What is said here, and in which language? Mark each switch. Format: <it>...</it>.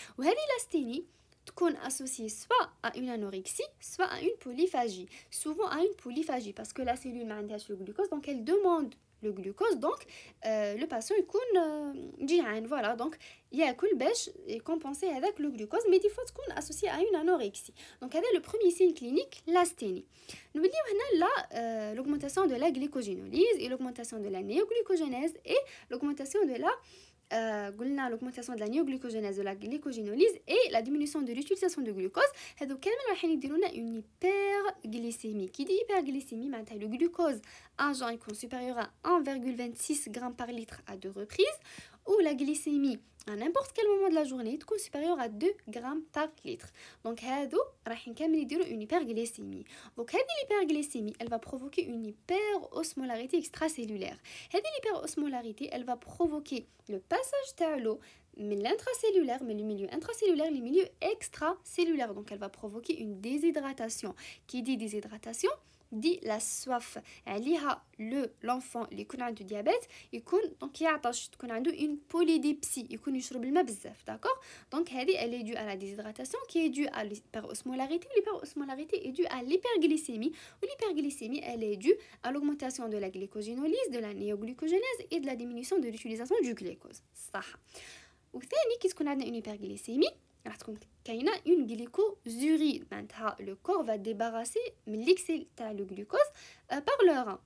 <ar>وهذه</ar> <fr>l'asthénie تكون associée soit à une anorexie soit à une polyphagie, souvent à une polyphagie parce que la cellule</fr> <ar>ما عندهاش</ar> <fr>le glucose donc elle demande le glucose, donc le patient</fr> <ar>يكون جيعان,</ar> <fr>voilà, donc</fr> <ar>ياكل باش</ar> <fr>compenser avec le glucose, mais des fois</fr> <ar>تكون</ar> <fr>associé à une anorexie. donc هذا le premier signe clinique, l'asthénie.</fr> <ar>نوليو هنا</ar> <fr>la l'augmentation de la glycogénolyse et l'augmentation de la néoglucogénèse et l'augmentation de la</fr> <ar>قلنا</ar> <fr>l'augmentation de la néoglucogénèse, de la glycogénolyse et la diminution de l'utilisation de glucose.</fr> <ar>هذو كامل راح يديروا لنا</ar> <fr>une hyperglycémie. qui dit hyperglycémie</fr> <ar>معناتها</ar> <fr>le glucose agent</fr> <ar>يكون</ar> <fr>supérieur à 1,26 g par litre à deux reprises, ou la glycémie à n'importe quel moment de la journée</fr> <ar>تكون</ar> <fr>supérieure à 2 g par litre. donc</fr> <ar>هادو راح نكمل يديروا</ar> <fr>une hyperglycémie. donc</fr> <ar>هذه</ar> <fr>l'hyperglycémie elle va provoquer une hyperosmolarité extracellulaire. هذه l'hyperosmolarité elle va provoquer le passage</fr> <ar>تاع</ar> <fr>l'eau</fr> <ar>من</ar> <fr>l'intracellulaire, mais le milieu intracellulaire, le milieu extracellulaire. donc elle va provoquer une déshydratation. qui dit déshydratation dit la soif.</fr> <ar>عليها</ar> <fr>l'enfant</fr> <ar>اللي يكون عنده</ar> <fr>diabète</fr> <ar>يكون</ar> <fr>donc</fr> <ar>يعطش, تكون عنده</ar> <fr>une polydipsie,</fr> <ar>يكون يشرب الماء بزاف,</ar> <fr>d'accord. donc</fr> <ar>هذه</ar> <fr>elle est due à la déshydratation qui est due à l'hyperosmolarité. l'hyperosmolarité est due à l'hyperglycémie, ou l'hyperglycémie elle est due à l'augmentation de la glycogénolyse, de la néoglucogénèse et de la diminution de l'utilisation du glucose.</fr> <ar>صح. وثاني كي تكون عندنا</ar> <fr>une hyperglycémie</fr> <ar>راح تكون كاينه</ar> <fr>une glycosurie,</fr> <ar>معناتها</ar> <fr>le corps va débarrasser</fr> <ar>من</ar> <fr>l'excès</fr> <ar>تاع</ar> <fr>le glucose par le rein.</fr>